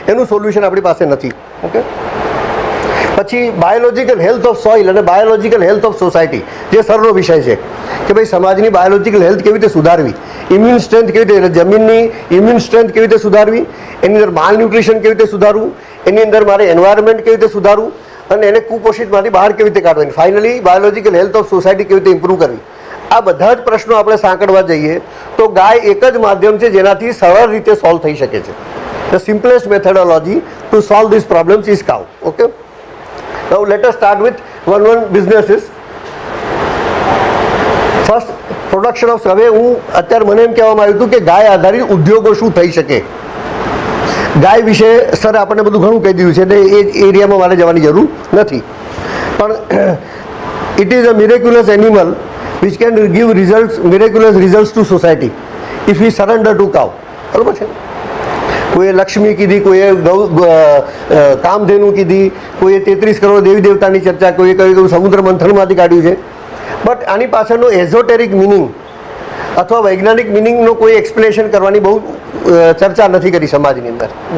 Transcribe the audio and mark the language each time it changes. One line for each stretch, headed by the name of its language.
Gujarati: એનું સોલ્યુશન આપણી પાસે નથી. ઓકે, પછી
English: biological health of soil
Gujarati: અને
English: biological health of society,
Gujarati: જે સરનો વિષય છે કે ભાઈ સમાજની બાયોલોજિકલ હેલ્થ કેવી રીતે સુધારવી, ઇમ્યુન સ્ટ્રેન્થ કેવી રીતે, જમીનની ઇમ્યુન સ્ટ્રેન્થ કેવી રીતે સુધારવી, એની અંદર માલ ન્યુટ્રિશન કેવી રીતે સુધારવું, એની અંદર મારે એન્વાયરમેન્ટ કેવી રીતે સુધારવું, અને એને કુપોષિતમાંથી બહાર કેવી રીતે કાઢવાની, finally biological health of society કેવી રીતે ઇમ્પ્રૂવ કરવી. આ બધા જ પ્રશ્નો આપણે સાંકળવા જઈએ તો ગાય એક જ માધ્યમ છે જેનાથી સરળ રીતે સોલ્વ થઈ શકે છે.
English: The simplest methodology to solve this problems is cow. Okay, now let us start with one businesses. First production of.
Gujarati: હવે હું અત્યારે મને એમ કહેવામાં આવ્યું હતું કે ગાય આધારિત ઉદ્યોગો શું થઈ શકે. ગાય વિશે સર આપણને બધું ઘણું કહી દીધું છે, એટલે એ એરિયામાં મારે જવાની જરૂર નથી.
English: પણ it is a miraculous animal which can give results, miraculous results to society if we surrender to cow.
Gujarati: બરાબર છે. કોઈએ લક્ષ્મી કીધી, કોઈએ કામધેનુ કીધી, કોઈએ 33 કરોડ દેવી દેવતાની ચર્ચા, કોઈએ કહ્યું સમુદ્ર મંથનમાંથી કાઢ્યું છે. બટ આની પાછળનો એઝોટેરિક મિનિંગ અથવા વૈજ્ઞાનિક મિનિંગનો કોઈ એક્સપ્લેનેશન કરવાની બહુ ચર્ચા નથી કરી સમાજની અંદર.